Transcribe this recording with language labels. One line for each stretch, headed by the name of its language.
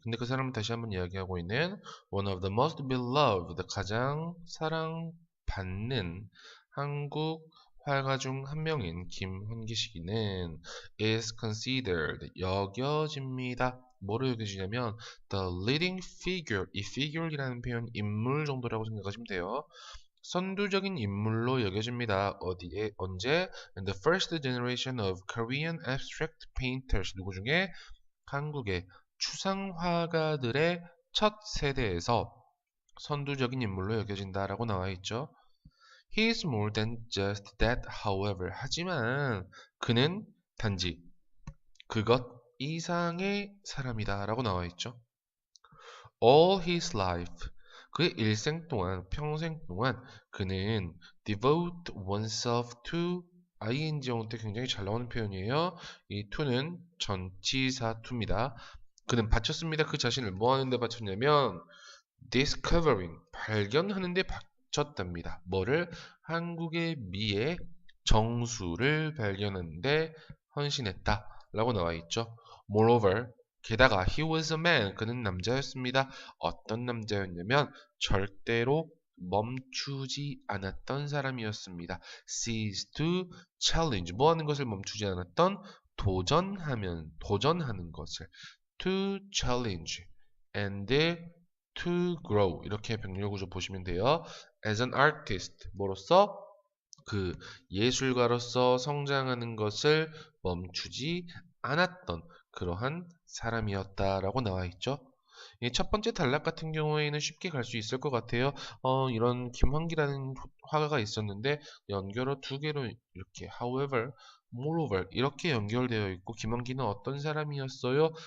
Korean: 근데 그 사람은 다시 한번 이야기하고 있는
English: one of the most beloved,
Korean: 가장 사랑받는 한국 활가 중 한 명인 김환기 씨는
English: is considered,
Korean: 여겨집니다. 뭐로 여겨지냐면 the leading figure, 이 figure이라는 표현 인물 정도라고 생각하시면 돼요. 선두적인 인물로 여겨집니다. 어디에, 언제?
English: In the first generation of Korean abstract painters.
Korean: 누구 중에? 한국의 추상화가들의 첫 세대에서 선두적인 인물로 여겨진다라고 나와 있죠.
English: He is more than just that, however.
Korean: 하지만 그는 단지 그것 이상의 사람이다 라고 나와 있죠.
English: All his life,
Korean: 그의 일생 동안, 평생 동안 그는
English: devote oneself to,
Korean: ing 형 때 굉장히 잘 나오는 표현이에요. 이 to는 전치사 to입니다. 그는 바쳤습니다. 그 자신을 뭐 하는데 바쳤냐면 discovering, 발견하는데 바쳤답니다. 뭐를? 한국의 미의 정수를 발견하는데 헌신했다 라고 나와 있죠.
English: Moreover,
Korean: 게다가
English: he was a man,
Korean: 그는 남자였습니다. 어떤 남자였냐면 절대로 멈추지 않았던 사람이었습니다.
English: cease to challenge,
Korean: 뭐 하는 것을 멈추지 않았던? 도전하는 것을
English: to challenge and to grow,
Korean: 이렇게 병렬 구조 보시면 돼요.
English: as an artist,
Korean: 뭐로써? 그 예술가로서 성장하는 것을 멈추지 않았던 그러한 사람이었다라고 나와 있죠. 첫 번째 단락 같은 경우에는 쉽게 갈 수 있을 것 같아요. 이런 김환기라는 화가가 있었는데 연결어 두 개로 이렇게 however, moreover 이렇게 연결되어 있고 김환기는 어떤 사람이었어요?